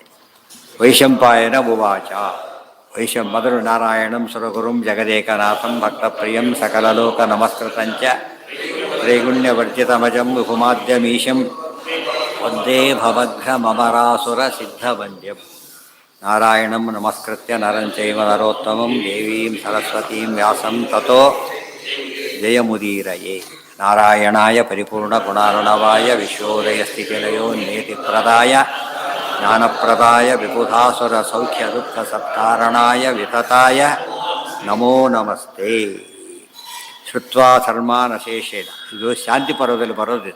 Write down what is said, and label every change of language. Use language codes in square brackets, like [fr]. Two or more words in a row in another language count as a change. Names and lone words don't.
[sa] ವೈಶಂಪಾಯನ ಉವಾಚ. ಮೊದಲು ನಾರಾಯಣಂ ಸುರಗುರುಂ ಜಗದೇಕನಾಥಂ ಭಕ್ತಪ್ರಿಯಂ ಸಕಲಲೋಕ ನಮಸ್ಕೃತಂಚ ತ್ರೈಗುಣ್ಯವರ್ಜಿತಮಜಂ ವಿಭುಮಾದ್ಯಮೀಶಂ ವಂದೇ ಭವಘ್ರಮರಾಸುರ ಸಿದ್ಧವಂದ್ಯಂ. ನಾರಾಯಣಂ ನಮಸ್ಕೃತ್ಯ ನರಂ ಚೈವ ನರೋತ್ತಮಂ ದೇವೀಂ ಸರಸ್ವತೀಂ ವ್ಯಾಸಂ ತತೋ ಜಯಮುದೀರಯೇ. ನಾರಾಯಣಾಯ ಪರಿಪೂರ್ಣಗುಣಾರ್ಣವಾಯ ವಿಶ್ವೋದಯಸ್ಥಿತಿಲಯೋ ನೇತಿಪ್ರದಾಯ ಜ್ಞಾನಪ್ರದಾಯ ವಿಬುಧಾಸುರ ಸೌಖ್ಯ ದುಃಖ ಸತ್ಕಾರಣಾಯ ವಿತತಾಯ ನಮೋ ನಮಸ್ತೆ. ಶ್ರುತ್ವಾ ಧರ್ಮಾನ್ ಅಶೇಷೇಣ. [kn] ಇದು ಶಾಂತಿ ಪರ್ವದಲ್ಲಿ ಬರೋದಿದೆ.